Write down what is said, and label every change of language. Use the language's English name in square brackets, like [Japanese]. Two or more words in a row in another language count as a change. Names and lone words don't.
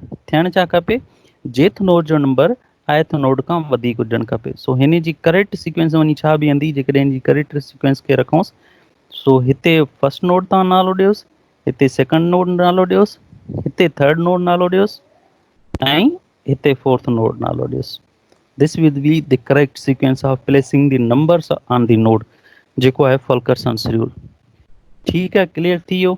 [Sindhi] थियणु छा खपे, [English] jth node [Sindhi] जो नंबर [English] ith node [Sindhi] खां वधीक हुजणु खपे। सो हिन जी [English] correct sequence [Sindhi] वञी छा बीहंदी, जेकॾहिं हिन जी [English] correct sequence [Sindhi] खे रखूंसि, सो हिते [English] first node [Sindhi] तव्हां नालो ॾियोसि, हिते [English] second node [Sindhi] नालो ॾियोसि, हिते [English] third node [Sindhi] नालो ॾियोसि, ऐं हिते [English] fourth node [Sindhi] नालो ॾियोसि। [English] this will be the correct sequence of placing the numbers on the node, [Sindhi] जेको आहे फल्करसंस रूल। ठीकु आहे, क्लियर थी वियो।